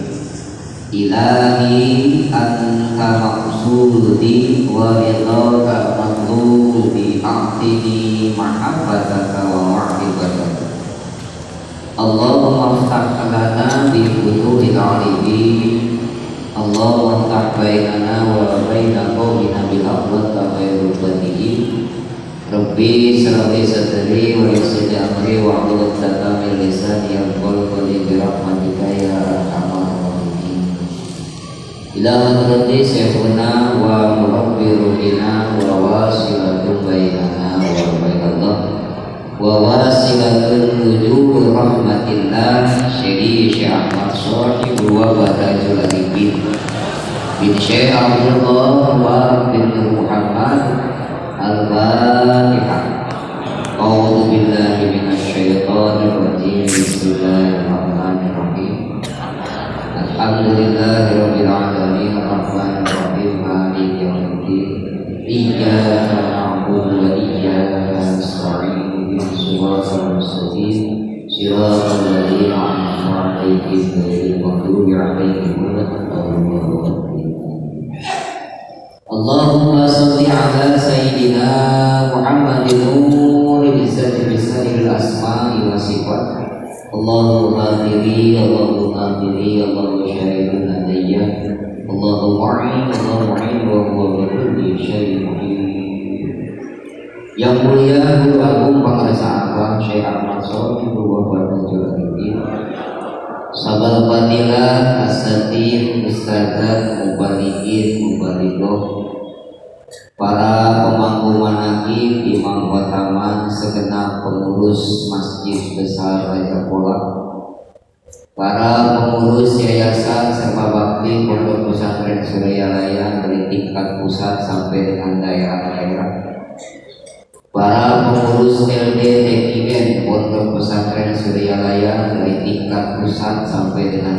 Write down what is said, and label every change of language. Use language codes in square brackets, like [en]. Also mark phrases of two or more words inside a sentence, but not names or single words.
[ar] إلهي أنت مقصودي ورضاك مطلوبي أعطني محبتك ومعرفتك. اللهم افتح لنا بفتوح العالمين. اللهم افتح بيننا وبين قومنا بالأقوات وخير الفاتحين. رب اشرح لي صدري ويسر لي أمري واحلل عقدة من لساني يفقهوا قولي برحمتك يا أرحم الراحمين. إلى حضرة شيخنا ومربي روحنا ووسيلة بيننا وبين الله ووسيلة نجوح رحمة الله شيخ أحمد صاحب وبدج العارفين بن شيخ عبد الله وبن محمد الفاتحة. أعوذ بالله من الشيطان الرجيم. بسم الله الرحمن الرحيم الحمد لله رب العالمين الرحمن الرحيم مالك يوم الدين. إياك نعبد وإياك نستعين. صراط المستقيم صراط الذين أنعمت عليهم غير المغضوب عليهم ولا الضالين. اللهم صل على سيدنا محمد نور العزة بسن الأسماء والصفات. الله غافري الله غافري الله شهيد عليّ الله معين الله معين وهو بكل شيء معين. [id] Yang mulia Guru Agung Pengarasa Abang Syekh Ahmad Shahib wa Badajul Arifin, Sabal Fadilah Asatid Ustadzat Mubalikin Mubaligoh, para pemangku manaqib, imam khataman, segenap pengurus Masjid Besar Raja Pola, para pengurus yayasan serta bakti Pondok Pesantren Suryalaya dari tingkat pusat sampai dengan daerah-daerah, para pengurus LD TKN Pondok Pesantren Suryalaya dari tingkat pusat sampai dengan